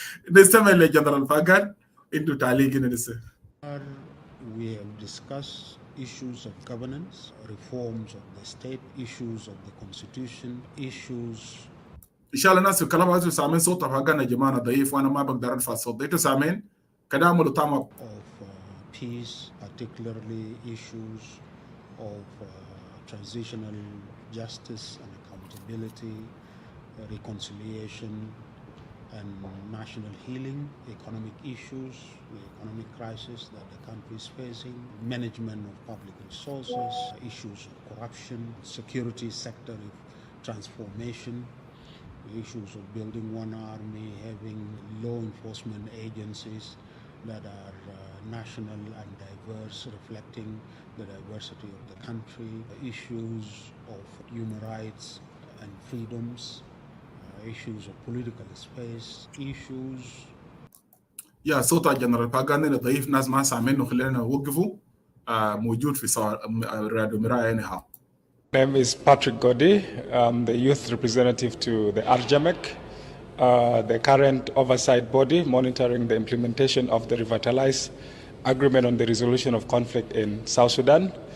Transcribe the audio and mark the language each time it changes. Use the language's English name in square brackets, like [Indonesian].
[Arabic] نستمع لجنرال فاقر عنده تعليق هنا لسه. [English] We have discussed issues of governance, reforms of the state, issues of the constitution, issues. [Arabic] ان شاء الله الناس في الكلام هذا سامعين صوتها فقالنا يا جماعه ضعيف وانا ما بقدر ارفع الصوت. انتوا سامعين كده عملوا طعم [English] of peace, particularly issues of transitional justice and accountability, reconciliation and national healing, economic issues, the economic crisis that the country is facing, management of public resources, issues of corruption, security sector transformation, issues of building one army, having law enforcement agencies that are national and diverse, reflecting the diversity of the country, issues of human rights and freedoms, issues of political space, issues. [Arabic] يا صوت الجنرال باغاني ضعيف، ناس ما سامعينه، خلينا نوقفه. موجود في راديو مرايا anyhow. [English] My name is Patrick Godi. I'm the youth representative to the RJAMEC, the current oversight body monitoring the implementation of the revitalized agreement on the resolution of conflict in South Sudan.